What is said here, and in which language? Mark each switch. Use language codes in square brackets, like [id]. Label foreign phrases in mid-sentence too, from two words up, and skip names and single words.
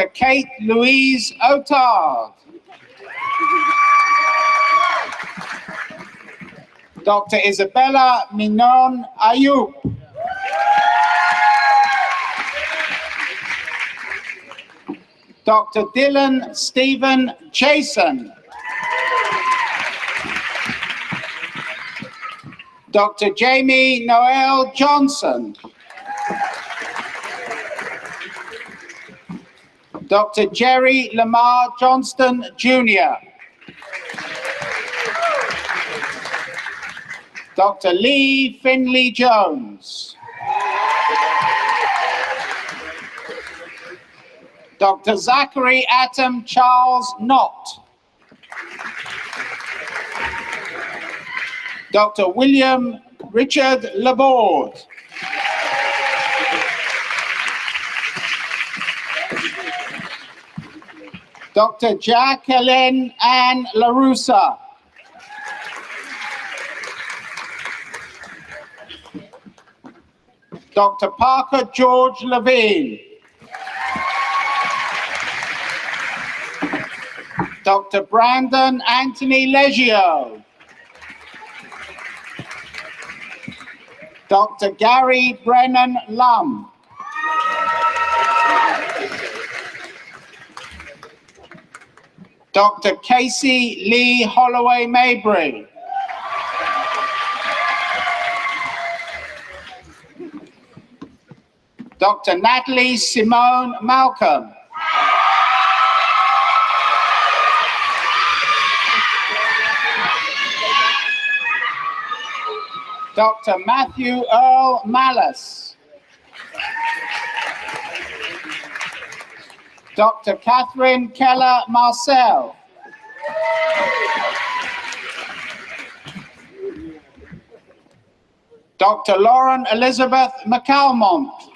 [en] Kate Louise Otard. Dr. Isabella Minon Ayub. Dr. Dylan Stephen Jason. Dr. Jamie Noel Johnson. Dr. Jerry Lamar Johnston Jr. Dr. Lee Finley Jones. Dr. Zachary Atom Charles Knott. Dr. William Richard Laborde. Dr. Jacqueline Ann LaRussa. Dr. Parker George Levine. Dr. Brandon Anthony Leggio. Dr. Gary Brennan Lum. Dr. Casey Lee Holloway Mabry. Dr. Natalie Simone Malcolm. Dr. Matthew Earl Mallis. Dr. Catherine Keller Marcel. Dr. Lauren Elizabeth McCalmont.